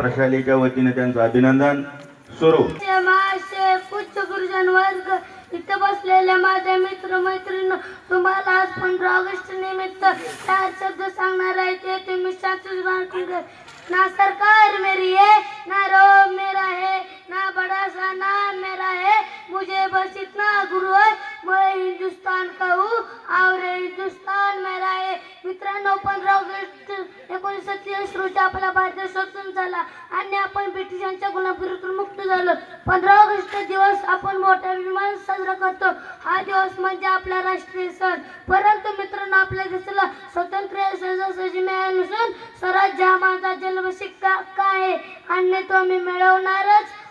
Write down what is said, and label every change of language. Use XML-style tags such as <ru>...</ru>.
<mr>प्रशालेच्या वतीने त्यांचं अभिनंदन. सुरू. उच्च गुरुजन वर्ग इथे बसलेल्या माझ्या मित्र मैत्रिणी तुम्हाला आज 15 ऑगस्ट निमित्त 4 शब्द सांगणार आहे. ते तुम्ही शांत.</mr> <hi>ना सरकार मेरी है, ना रोब मेरा है, ना बड़ा सा नाम मेरा है, मुझे बस इतना गुरु है, मैं हिंदुस्तान का हूँ और हिंदुस्तान मेरा है.</hi> <mr>मित्रांनो, 15 ऑगस्ट 1947 रोजी आपला भारत देश स्वतंत्र झाला आणि आपण ब्रिटिशांच्या गुलामगिरीतून मुक्त झालो. 15 ऑगस्ट दिवस आपण मोठ्या विमान साजरा करतो. हा दिवस म्हणजे आपला राष्ट्रीय सण. परंतु मित्रांनो, आपल्या देशाला स्वातंत्र्य सहजासहजी मिळाले नसून स्वराज्य हा माझा जन्मसिद्ध हक्क आहे आणि तो मी मिळवणारच.</mr>